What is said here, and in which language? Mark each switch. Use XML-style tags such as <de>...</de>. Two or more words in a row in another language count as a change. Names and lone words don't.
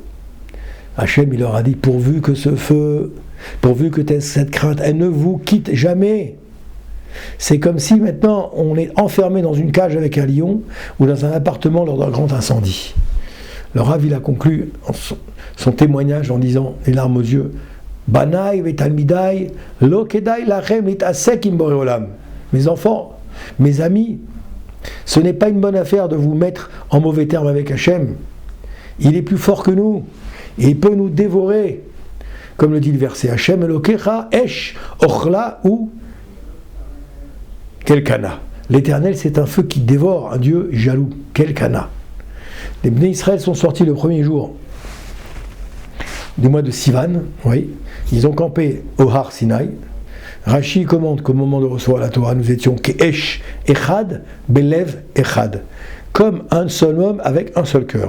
<fr>Hachem, il leur a dit, pourvu que ce feu, pourvu que cette crainte, elle ne vous quitte jamais. C'est comme si maintenant on est enfermé dans une cage avec un lion ou dans un appartement lors d'un grand incendie. Le Rav, il a conclu son témoignage en disant, les larmes aux yeux,</fr> <he>בניי ותלמידיי, לא כדאי לכם להתעסק עם בורא עולם.</he> <fr>Mes enfants, mes amis, ce n'est pas une bonne affaire de vous mettre en mauvais termes avec Hachem. Il est plus fort que nous, et il peut nous dévorer. Comme le dit le verset,</fr> <he>השם אלוקיך אש אוכלה הוא אל קנא.</he> <fr>L'Éternel, c'est un feu qui dévore, un Dieu jaloux.</fr> <he>Kelkana.</he> <fr>Les Bnei Israël sont sortis le premier jour du mois de Sivan, oui. Ils ont campé au Har Sinaï. Rashi commente qu'au moment de recevoir la Torah, nous étions</fr> <he>כאיש אחד, בלב אחד,</he> <fr>comme un seul homme avec un seul cœur.</fr>